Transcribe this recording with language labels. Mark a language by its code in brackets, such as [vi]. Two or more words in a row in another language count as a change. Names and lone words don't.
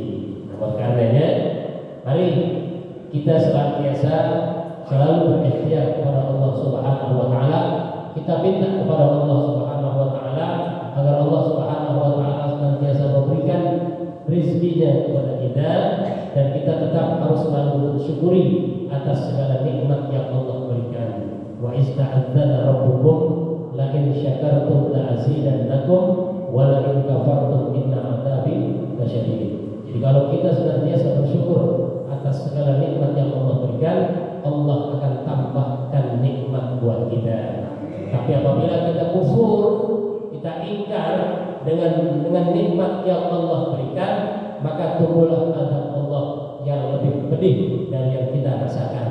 [id] Nah, karenanya, mari kita senantiasa selalu berikhtiar kepada [ar] الله سبحانه وتعالى. [id] Kita minta kepada [ar] الله سبحانه وتعالى [id] agar [ar] الله سبحانه وتعالى [id] senantiasa memberikan rezekinya kepada kita, dan kita tetap harus selalu bersyukuri atas segala nikmat yang Allah berikan. [ar] وإذ تأذن ربكم لئن شكرتم لأزيدنكم ولئن كفرتم إن عذابي لشديد. [id] Jadi kalau kita senantiasa bersyukur atas segala nikmat yang Allah berikan, Allah akan tambahkan nikmat buat kita. Tapi apabila kita kufur, kita ingkar dengan nikmat yang Allah berikan, maka tunggulah azab Allah yang lebih pedih dari yang kita rasakan.